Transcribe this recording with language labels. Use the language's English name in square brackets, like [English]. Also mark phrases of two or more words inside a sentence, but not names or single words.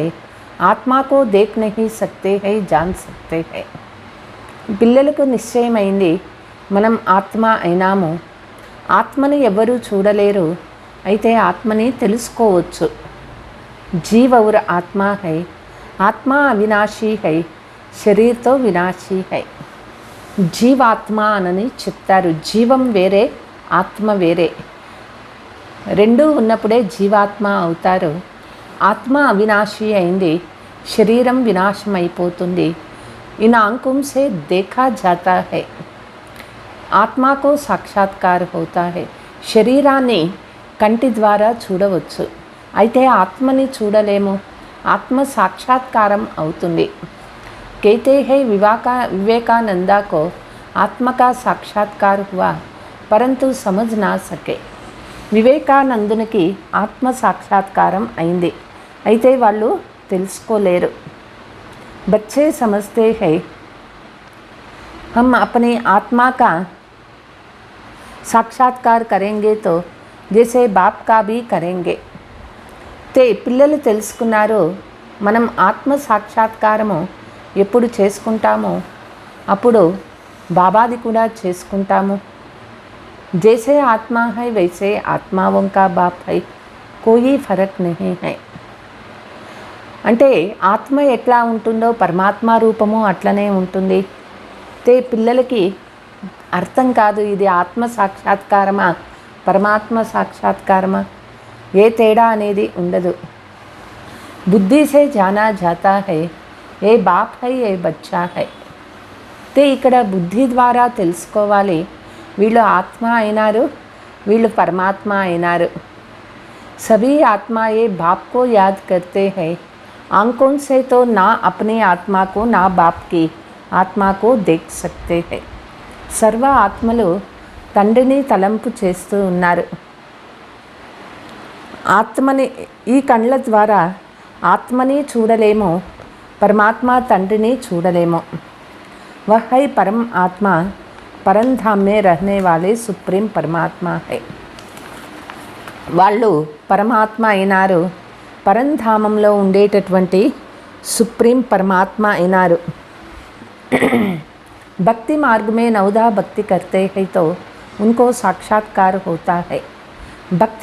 [Hindi] आत्मा को देख नहीं सकते हैं, जान सकते हैं. [Telugu] పిల్లలకు నిశ్చయమైంది మనం ఆత్మ అయినాము. ఆత్మని ఎవరు చూడలేరు, అయితే ఆత్మని తెలుసుకోవచ్చు. [Hindi] जीव और आत्मा है. आत्मा अविनाशी है, शरीर तो विनाशी है. [Telugu] జీవాత్మ అని చెప్తారు. జీవం వేరే, ఆత్మ వేరే. రెండు ఉన్నప్పుడే జీవాత్మ అవుతారు. ఆత్మ అవినాశి అయింది, శరీరం వినాశం అయిపోతుంది. [Hindi] इन आंखों से देखा जाता है. ఆత్మ को साक्षात्कार होता है. [Telugu] శరీరాన్ని కంటి ద్వారా చూడవచ్చు, అయితే ఆత్మని చూడలేము. ఆత్మ సాక్షాత్కారం అవుతుంది. [Hindi] कहते हैं विवेकानंदा को आत्मा का साक्षात्कार हुआ परंतु समझ ना सके. [Telugu] వివేకానందునికి ఆత్మ సాక్షాత్కారం అయింది, అయితే వాళ్ళు తెలుసుకోలేరు. [Hindi] बच्चे समझते हैं हम अपनी आत्मा का साक्षात्कार करेंगे तो जैसे बाप का भी करेंगे. [Telugu] పిల్లలు తెలుసుకున్నారు మనం ఆత్మ సాక్షాత్కారము ఎప్పుడు చేసుకుంటామో అప్పుడు బాబాది కూడా చేసుకుంటాము. [Hindi] जैसे आत्मा है वैसे आत्माओं का बाप है, कोई फर्क नहीं है. [Telugu] అంటే ఆత్మ ఎట్లా ఉంటుందో పరమాత్మ రూపము అట్లనే ఉంటుంది. పిల్లలకి అర్థం కాదు ఇది ఆత్మ సాక్షాత్కారమా పరమాత్మ సాక్షాత్కారమా, ఏ తేడా అనేది ఉండదు. [Hindi] बुद्धि से जाना जाता है ये बाप है ये बच्चा है. [Telugu] ఇక్కడ బుద్ధి ద్వారా తెలుసుకోవాలి వీళ్ళు ఆత్మ అయినారు, వీళ్ళు పరమాత్మ అయినారు. [Hindi] सभी आत्माएं बाप को याद करते हैं. आंखों से तो ना अपनी आत्मा को ना बाप की आत्मा को देख सकते हैं. [Telugu] सर्व ఆత్మలు తండ్రిని తలంపు చేస్తూ ఉన్నారు. ఆత్మని ఈ కళ్ళ ద్వారా ఆత్మని చూడలేము, పరమాత్మ తండ్రిని చూడలేము. [Hindi] वह है परम आत्मा, परम धाम में रहने वाले सुप्रीम परमात्मा है. [Telugu] వాళ్ళు పరమాత్మ అయినారు, పరంధామంలో ఉండేటటువంటి సుప్రీం పరమాత్మ అయినారు. [Hindi] भक्ति मार्ग में नवदा भक्ति करते हैं तो उनको साक्षात्कार होता है.